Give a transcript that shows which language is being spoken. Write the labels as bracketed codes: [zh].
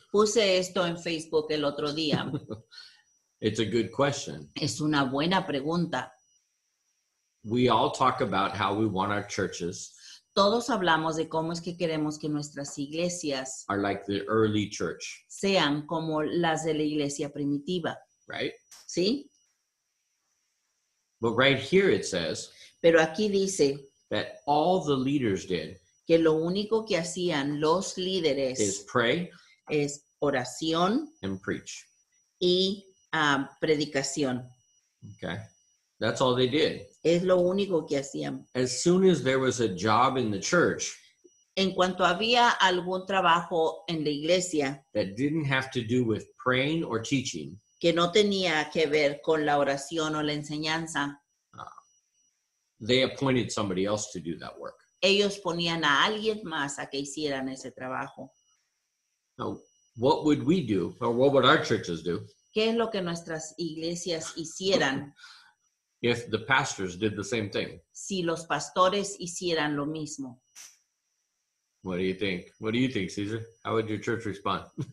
[es] puse esto en Facebook el otro día. [en] It's a good question. [es] Es una buena pregunta. [en] We all talk about how we want our churches [es] Todos hablamos de cómo es que queremos que nuestras iglesias [en] are like the early church, [es] sean como las de la iglesia primitiva, [en] right? [es] ¿sí? [en] But right here it says [es] Pero aquí dice [en] that all the leaders did [es] que lo único que hacían los [en] is [es] líderes [en] pray [es] es oración [en] and preach. [es] y predicación. [en] Okay? That's all they did. [es] Es lo único que hacían. [en] As soon as there was a job in the church [es] En cuanto había algún trabajo en la iglesia [en] that didn't have to do with praying or teaching, [es] que no tenía que ver con la oración o la enseñanza, [en] they appointed somebody else to do that work. [es] ellos ponían a alguien más a que hicieran ese trabajo. [en] Now, what would we do, or what would our churches do, [es] ¿Qué es lo que nuestras iglesias hicieran [en] if the pastors did the same thing? [es] si los pastores hicieran lo mismo? [en] What do you think? What do you think, Caesar? How would your church respond?